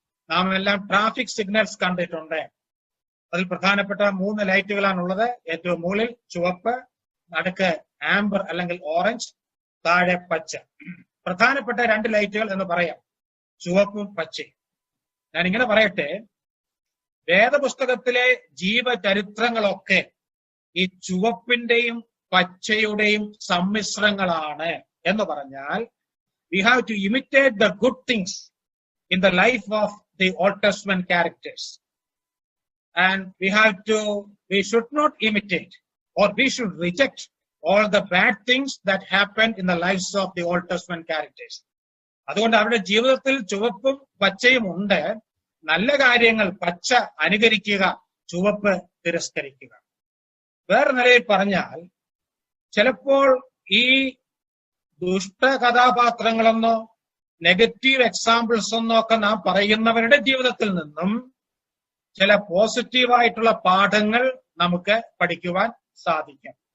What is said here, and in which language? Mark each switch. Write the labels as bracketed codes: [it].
[ml] നാം എല്ലാം traffic signals കണ്ടിട്ടുണ്ട്. അതിൽ പ്രധാനപ്പെട്ട 3 ലൈറ്റുകളാണുള്ളത്. ഏറ്റവും മുകളിൽ ചുവപ്പ്, നടുക്ക് ആംബർ അല്ലെങ്കിൽ ഓറഞ്ച്, താഴെ പച്ച. പ്രധാനപ്പെട്ട 2 ലൈറ്റുകൾ എന്ന് പറയാം, ചുവപ്പും പച്ചയും. ഞാൻ ഇങ്ങനെ പറയട്ടെ, വേദപുസ്തകത്തിലെ ജീവചരിത്രങ്ങളൊക്കെ ഈ ചുവപ്പിന്റെയും പച്ചയുടെയും സമ്മിശ്രങ്ങളാണ് എന്ന് പറഞ്ഞാൽ, [en] we have to imitate the good things in the life of the Old Testament characters, and we should not imitate, or we should reject all the bad things that happened in the lives of the Old Testament characters. [ml] അതുകൊണ്ട് അവരുടെ ജീവിതത്തിൽ ചുവപ്പും പച്ചയും ഉണ്ട്. നല്ല കാര്യങ്ങൾ പച്ച അനുകരിക്കുക, ചുവപ്പ് തിരസ്കരിക്കുക. വേറെ നിലയിൽ പറഞ്ഞാൽ, ചിലപ്പോൾ ഈ ദുഷ്ട കഥാപാത്രങ്ങളെന്നോ നെഗറ്റീവ് എക്സാമ്പിൾസ് എന്നോ ഒക്കെ നാം പറയുന്നവരുടെ ജീവിതത്തിൽ നിന്നും ചില പോസിറ്റീവായിട്ടുള്ള പാഠങ്ങൾ നമുക്ക് പഠിക്കുവാൻ സാധിക്കും.